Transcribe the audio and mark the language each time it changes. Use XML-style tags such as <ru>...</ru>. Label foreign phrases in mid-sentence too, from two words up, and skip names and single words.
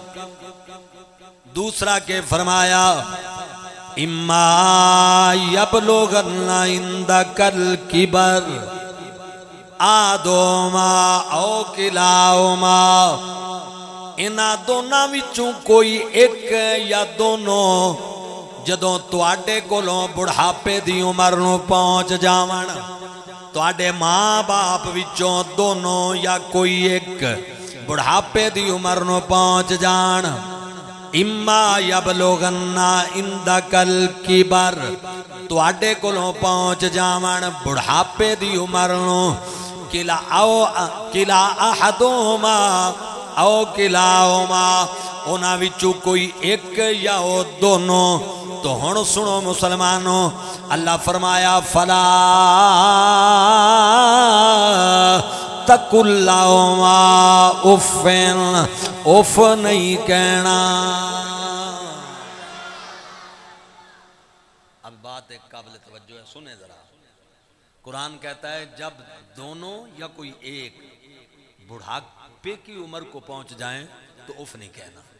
<pa>دوسرا کہ فرمایا</pa> <ar>اما یبلغن عندک الکبر احدہما او کلاہما،</ar> <pa>انہا دونوں وچوں کوئی ایک یا دونوں جدوں تواڈے کولوں بڑھاپے دی عمر نو پہنچ جاون، تواڈے ماں باپ وچوں دونوں یا کوئی ایک بڑھاپے دی عمر نو پہنچ جان،</pa> <ar>اما یبلغن عندک الکبر،</ar> <pa>تواڈے کولوں پہنچ جاون بڑھاپے دی عمر نو،</pa> <ar>کلا احدہما او کلاہما،</ar> <pa>انہاں وچوں کوئی ایک یا او دونوں، تو ہن سنو مسلمانوں، اللہ فرمایا</pa> <ar>فلا تقل لہما اف،</ar> <pa>اف نہیں کہنا۔ اب بات ایک قابل توجہ ہے، سنیں ذرا، قرآن کہتا ہے جب دونوں یا کوئی ایک بڑھاپے کی عمر کو پہنچ جائیں تو اف نہیں کہنا۔</pa>